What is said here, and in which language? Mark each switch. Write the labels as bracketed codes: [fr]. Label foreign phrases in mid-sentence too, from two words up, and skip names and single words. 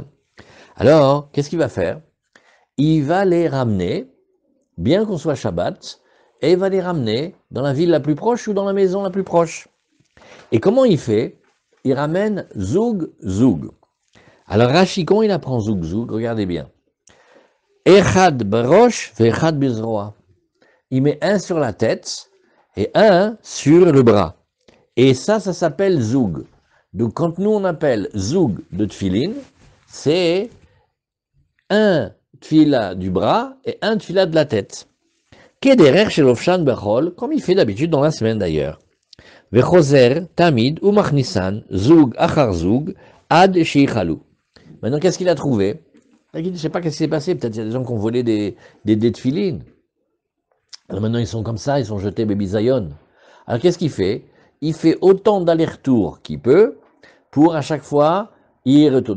[fr] Alors, qu'est-ce qu'il va faire? Il va les ramener, bien qu'on soit Shabbat, et il va les ramener dans la ville la plus proche ou dans la maison la plus proche. Et comment il fait? Il ramène [he] זוג זוג. [fr] Alors Rachikon, il apprend [he] זוג זוג, [fr] regardez bien. [he] אחד בראש ואחד בזרוע. [fr] Il met un sur la tête et un sur le bras. Et ça s'appelle zoug. Donc quand nous on appelle zoug de tfilin, c'est un tfila du bras et un tfila de la tête. [he] כדרך של לובשן בחול, [fr] comme il fait d'habitude dans la semaine d'ailleurs. [he] וחוזר תמיד ומכניסן זוג אחר זוג עד שיכלו. [fr] Maintenant qu'est-ce qu'il a trouvé? Je ne sais pas qu'est-ce qui s'est passé, peut-être il y a des gens qui ont volé des tefilines. Alors maintenant ils sont comme ça, ils sont jetés Baby Zion. Alors qu'est-ce qu'il fait? Il fait autant d'allers-retours qu'il peut pour à chaque fois y retourner.